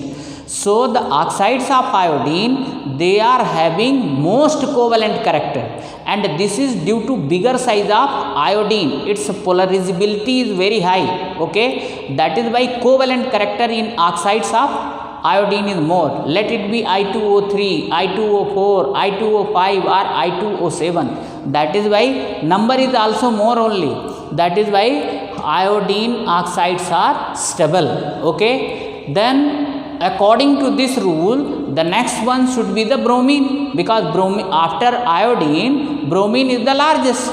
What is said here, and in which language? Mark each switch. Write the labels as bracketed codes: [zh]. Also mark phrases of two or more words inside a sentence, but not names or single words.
[en] So the oxides of iodine, they are having most covalent character, and this is due to bigger size of iodine. Its polarizability is very high. Okay, that is why covalent character in oxides of iodine is more. Let it be I2O3, I2O4, I2O5 or I2O7. That is why number is also more only. That is why iodine oxides are stable. Okay, then according to this rule, the next one should be the bromine, because bromine after iodine, bromine is the largest.